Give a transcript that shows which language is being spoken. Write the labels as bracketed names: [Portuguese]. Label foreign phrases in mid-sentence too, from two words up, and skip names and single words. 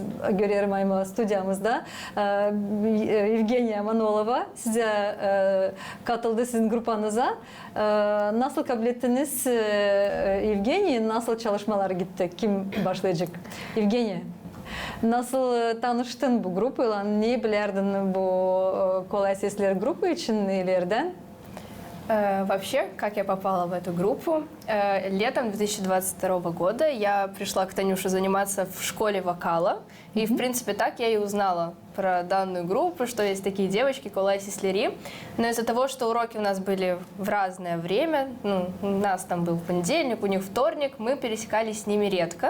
[Crimean Tatar] Görüyorum ama stüdyomuzda. Evgeniya Manolova size katıldı, sizin grupanıza. Nasıl kabul ettiniz Evgeniya? Nasıl çalışmalar gitti? Kim başlayacak? Evgeniya. Nasıl tanıştın bu grupla? Ne bilerdin bu Kolay Sesleri grubu için ileriden? [Russian] Вообще, как я попала в эту группу? Летом 2022 года я пришла к Танюше заниматься в школе вокала. И, в принципе, так я и узнала про данную группу, что есть такие девочки, Колай Сеслери. Но из-за того, что уроки у нас были в разное время, у нас там был понедельник, у них вторник, мы пересекались с ними редко.